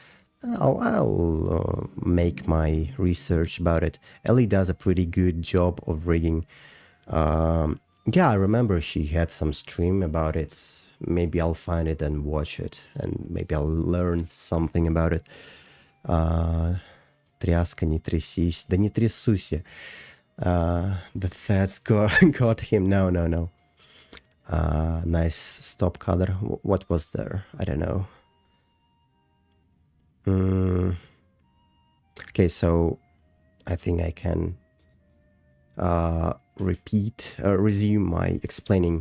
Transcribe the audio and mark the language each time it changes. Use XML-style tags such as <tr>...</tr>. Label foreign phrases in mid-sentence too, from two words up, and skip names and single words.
<en>I'll make my research about it. Ellie does a pretty good job of rigging. Yeah, I remember she had some stream about it. Maybe I'll find it and watch it, and maybe I'll learn something about it.</en> <ru>Тряска, не трясись. Да не трясусь я.</ru> <en>The fats got him. No. Nice stop color. What was there? I don't know. Okay, so I think I can resume my explaining.</en>